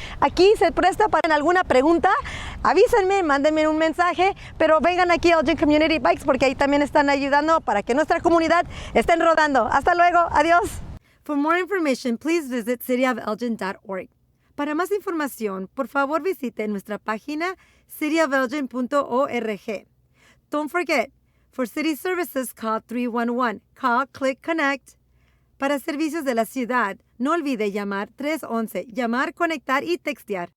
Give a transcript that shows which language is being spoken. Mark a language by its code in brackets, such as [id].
[es] Aquí se presta para alguna pregunta, avísenme, mándenme un mensaje, pero vengan aquí a Elgin Community Bikes porque ahí también están ayudando para que nuestra comunidad estén rodando. Hasta luego, adiós. [en] For more information, please visit cityofelgin.org. [es] Para más información, por favor visite nuestra página cityofelgin.org. [en] Don't forget, for city services, call 311. Call, click, connect. [es] Para servicios de la ciudad, no olvide llamar 311, llamar, conectar y textear.